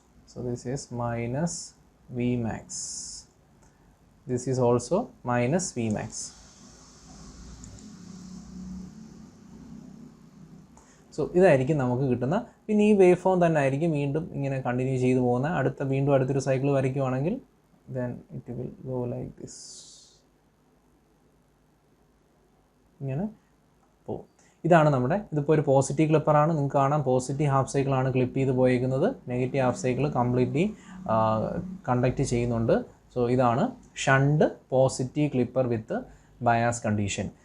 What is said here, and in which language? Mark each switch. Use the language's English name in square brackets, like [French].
[English] So this is minus Vmax. This is also minus Vmax. [Malayalam] So ഇതായിരിക്കും നമുക്ക് കിട്ടുന്ന. പിന്നെ ഈ വേവ് ഫോം തന്നെ ആയിരിക്കും വീണ്ടും ഇങ്ങനെ കണ്ടിന്യൂ ചെയ്തു പോകുന്ന. വീണ്ടും അടുത്തൊരു cycle വരയ്ക്കുവാണെങ്കിൽ [English] then it will go like this. [Malayalam] ഇങ്ങനെ പോകും. ഇതാണ് നമ്മുടെ, ഇതിപ്പോൾ ഒരു പോസിറ്റീവ് ക്ലിപ്പറാണ്. നിങ്ങൾക്ക് കാണാം പോസിറ്റീവ് ഹാഫ് സൈക്കിളാണ് ക്ലിപ്പ് ചെയ്ത് പോയിരിക്കുന്നത്. Negative half cycle completely conduct ചെയ്യുന്നുണ്ട്. സോ ഇതാണ് ഷണ്ട് പോസിറ്റീവ് ക്ലിപ്പർ വിത്ത് ബയാസ് കണ്ടീഷൻ.